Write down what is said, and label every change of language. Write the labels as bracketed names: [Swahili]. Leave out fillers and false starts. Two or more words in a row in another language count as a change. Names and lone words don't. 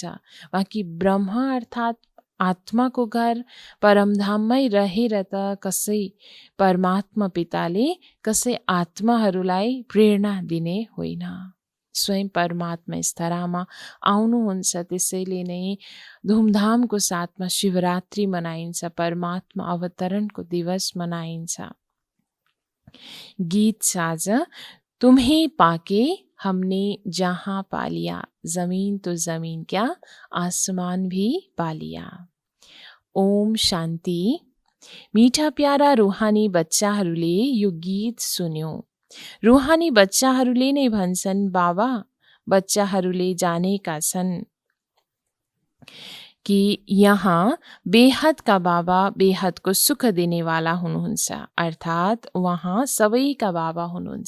[Nepali] बाँकी ब्रह्म अर्थात् आत्माको घर परमधाममै रहेर त कसै परमात्मा पिताले कसै आत्माहरूलाई प्रेरणा दिने होइन। स्वयं परमात्मा यस धरामा आउनुहुन्छ। त्यसैले नै धुमधामको साथमा शिवरात्रि मनाइन्छ, परमात्मा अवतरणको दिवस मनाइन्छ। [Hindi] गीत साज, तुम्हें पाके हमने जहाँ पा लिया, जमीन तो जमीन क्या आसमान भी पा लिया। [Nepali] ओम शान्ति। मीठा प्यारा रूहानी बच्चाहरूले यो गीत सुन्यो। रूहानी बच्चाहरूले नै भन्छन्, बाबा बच्चाहरूले जानेका छन् कि यहाँ बेहदका बाबा बेहदको सुख दिनेवाला हुनुहुन्छ, अर्थात् उहाँ सबैका बाबा हुनुहुन्छ।